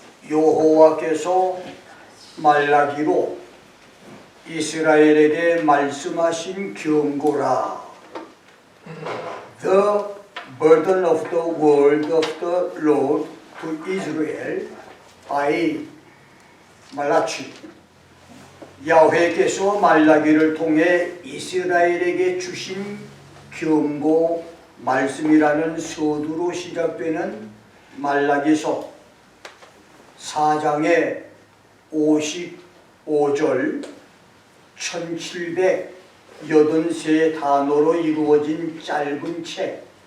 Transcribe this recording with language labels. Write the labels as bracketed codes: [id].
[ko] 여호와께서 말라기로 이스라엘에게 말씀하신 경고라. [en] The burden of the word of the Lord to Israel by 말라치. [ko] 야훼께서 말라기를 통해 이스라엘에게 주신 경고 말씀이라는 서두로 시작되는 말라기서 4장의 55절 1783 단어로 이루어진 짧은 책,